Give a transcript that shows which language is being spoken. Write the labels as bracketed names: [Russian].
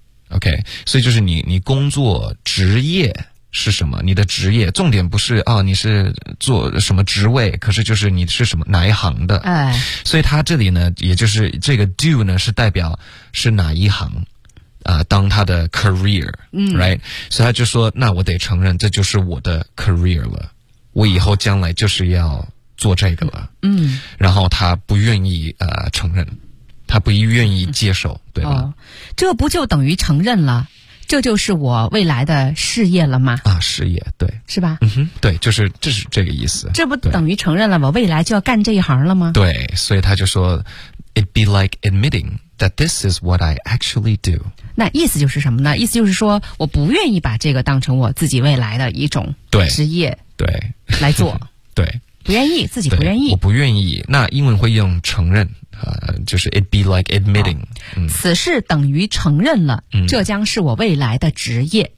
[Chinese] OK, 所以就是你工作职业是什么你的职业重点不是啊、哦、你是做什么职位可是就是你是什么哪一行的、所以他这里呢也就是这个 do 呢是代表是哪一行啊、当他的 career、right 所以他就说那我得承认这就是我的 career 了我以后将来就是要做这个了、然后他不愿意承认他不愿意接受、对吧、这不就等于承认了这就是我未来的事业了吗？啊，事业，对，是吧？嗯哼，对，就是这是这个意思。这不等于承认了我未来就要干这一行了吗？对，所以他就说 ， [English] It'd be like admitting that this is what I actually do。 [Chinese] 那意思就是什么呢？意思就是说我不愿意把这个当成我自己未来的一种职业，对，来做，对，不愿意，自己不愿意，我不愿意。那英文会用承认。就是 [English] it'd be like admitting、 [Chinese] 此事等于承认了、这将是我未来的职业